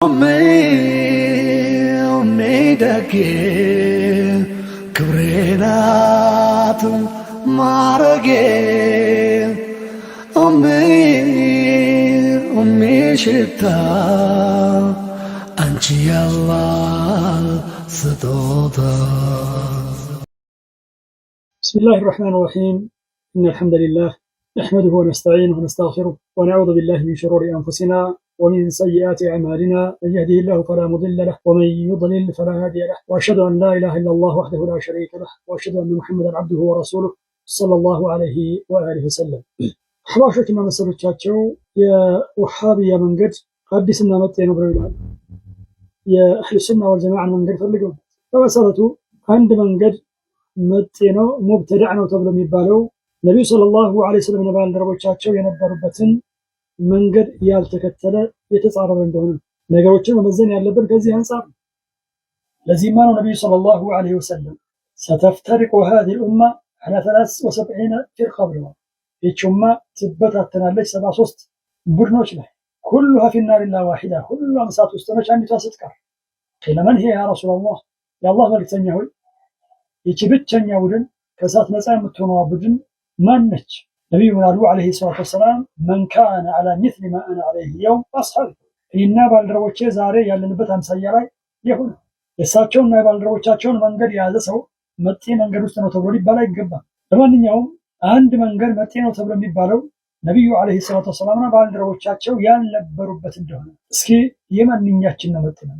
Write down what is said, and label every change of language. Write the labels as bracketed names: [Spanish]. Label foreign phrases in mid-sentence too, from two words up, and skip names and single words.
[Amharic] ሜደጌ ክብሬናት ማረጌ ሽታ አንቺ ያላህ ስጦታ። [Arabic] بسم الله الرحمن الرحيم إن الحمد لله نحمده ونستعينه ونستغفره ونعوذ بالله من شرور أنفسنا ومن سيئات أعمالنا من يهده الله فلا مضل له ومن يضلل فلا هادي له وأشهد أن لا إله إلا الله وحده لا شريك له وأشهد أن محمدا عبده ورسوله صلى الله عليه وآله وسلم. [Amharic] أحباشوችና መሰሎቻቸው የውሃቢያ መንገድ አዲስና መጤ ነው ብለው ይላሉ። [Arabic] أهل السنة والجماعة [Amharic] መንገድ ፈልገው በመሰረቱ አንድ መንገድ መጤ ነው ሙብተዳዕ ነው ተብሎ የሚባለው ነብዩ [Arabic] صلى الله عليه وسلم [Amharic] ባልደረቦቻቸው የነበሩበትን መንገድ ያልተከተለ የተጻረረ እንደሆነ ነገሮችን መመዘን ያለብን ከዚህ አንፃር። ለዚህማ ነው ነብዩ [Arabic] صلى الله عليه وسلم ستفترق هذه الأمة على 73 فرقة [Amharic] ብለዋል። ይህች ኡማ ትበታተናለች 73 ቡድኖች ላይ [Arabic] كلها في النار إلا واحدة [Amharic] ሁሉም እሳት ውስጥ ነች አንዲቷ ስትቀር። ለምን ይሄ [Arabic] يا رسول الله [Amharic] የአላህ መልእክተኛ ሆይ ይህች ብቸኛ ቡድን ከእሳት ነፃ የምትሆነዋ ቡድን ማን ነች? ነቢዩ ምን አሉ [Arabic] عليه الصلاة والسلام من كان على مثل ما أنا عليه اليوم أصحابي [Amharic] እኔና ባልደረቦቼ ዛሬ ያለንበት አምሳያ ላይ የሆነ የእሳቸውና የባልደረቦቻቸውን መንገድ የያዘ ሰው መጤ መንገድ ውስጥ ነው ተብሎ ሊባል አይገባም። ለማንኛውም አንድ መንገድ መጤ ነው ተብሎ የሚባለው ነቢዩ ዐለይሂ ሰላቱ ወሰላምና ባልደረቦቻቸው ያልነበሩበት እንደሆነ። እስኪ የማንኛችን ነው መጤ መንገድ?